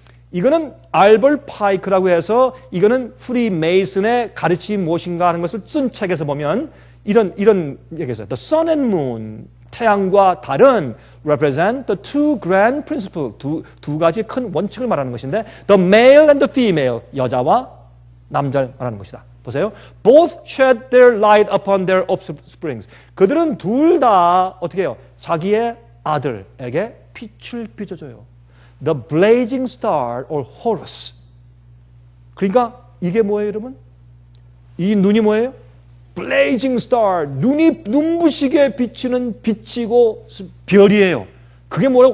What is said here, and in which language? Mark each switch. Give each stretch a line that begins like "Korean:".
Korean: 이거는 알벌 파이크라고 해서 이거는 프리메이슨의 가르침이 무엇인가 하는 것을 쓴 책에서 보면 이런 얘기가 있어요.
English: The sun and moon,
Korean: 태양과 달은
English: represent the two grand principles,
Korean: 두 가지 큰 원칙을 말하는 것인데
English: the male and the female,
Korean: 여자와 남자를 말하는 것이다. 보세요.
English: Both shed their light upon their offsprings.
Korean: 그들은 둘 다 어떻게 해요? 자기의 아들에게 빛을 비춰줘요.
English: The blazing star or Horus.
Korean: 그러니까 이게 뭐예요, 여러분? 이 눈이 뭐예요? blazing star. 눈이 눈부시게 비치는 빛이고 별이에요. 그게 뭐예요?